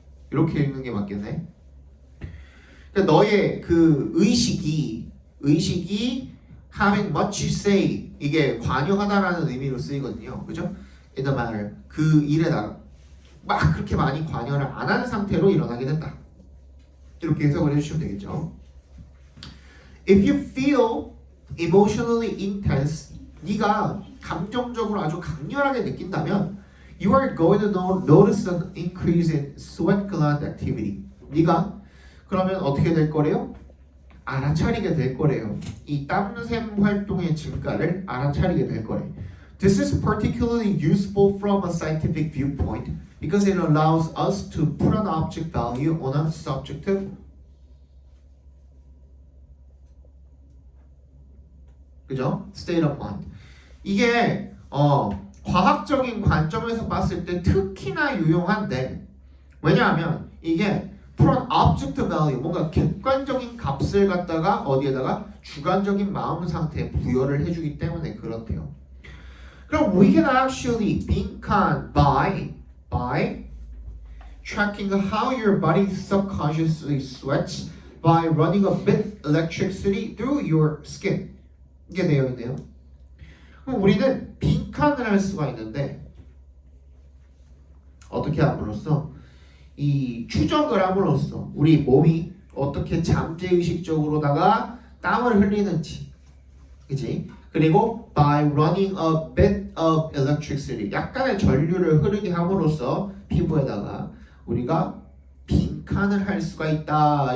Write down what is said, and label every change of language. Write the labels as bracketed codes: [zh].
[ko] 이렇게 읽는 게 맞겠네. 그러니까 너의 그 의식이 [en] having much say [ko] 이게 관여하다라는 의미로 쓰이거든요. 그죠? [en] in the matter [ko] 그 일에다가 막 그렇게 많이 관여를 안 한 상태로 일어나게 된다. 이렇게 해석을 해주시면 되겠죠. [en] If you feel emotionally intense, [ko] 네가 감정적으로 아주 강렬하게 느낀다면 [en] you are going to notice an increase in sweat gland activity. [ko] 네가 그러면 어떻게 될 거래요? 알아차리게 될 거래요. 이 땀샘 활동의 증가를 알아차리게 될 거래. [en] This is particularly useful from a scientific viewpoint because it allows us to put an object value on a subjective [ko] 그죠? [en] state of mind. [ko] 이게 과학적인 관점에서 봤을 때 특히나 유용한데 왜냐하면 이게 [en] put an objective value [ko] 뭔가 객관적인 값을 갖다가 어디에다가 주관적인 마음 상태에 부여를 해주기 때문에 그렇대요. [en] 그럼 we can actually 빈칸 by tracking how your body subconsciously sweats by running a bit electricity through your skin. [ko] 이게 되어 있네요. 그럼 우리는 빈칸을 할 수가 있는데 어떻게 함으로써 이 추적을 함으로써 우리 몸이 어떻게 잠재의식적으로다가 땀을 흘리는지, 그치? 그리고 [en] by running a bit of electricity, [ko] 약간의 전류를 흐르게 함으로써 피부에다가 우리가 빈칸을 할 수가 있다.